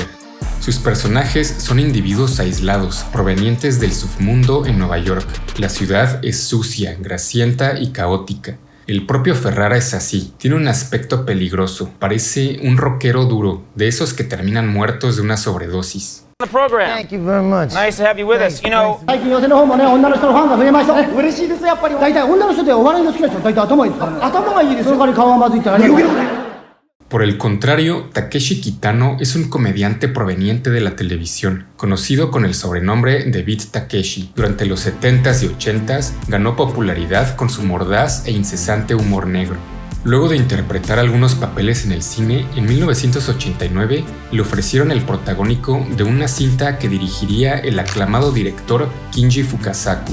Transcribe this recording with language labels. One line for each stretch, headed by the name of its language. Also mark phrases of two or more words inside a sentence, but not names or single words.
Spanish: Sus personajes son individuos aislados, provenientes del submundo en Nueva York. La ciudad es sucia, grasienta y caótica. El propio Ferrara es así, tiene un aspecto peligroso, parece un rockero duro, de esos que terminan muertos de una sobredosis.
English: The program. Thank you very much. Nice to have you with us. You know,
Japanese: 最近寄席の方もね、女の人のファンが増えました。嬉しいですやっぱり。大体女の人でお笑いの好きな人大体頭いいですからね。頭がいいです。その代わり顔はまずいって何を。
Spanish: Por el contrario, Takeshi Kitano es un comediante proveniente de la televisión, conocido con el sobrenombre de Beat Takeshi. Durante los 70s y 80s ganó popularidad con su mordaz e incesante humor negro. Luego de interpretar algunos papeles en el cine, en 1989 le ofrecieron el protagónico de una cinta que dirigiría el aclamado director Kinji Fukasaku.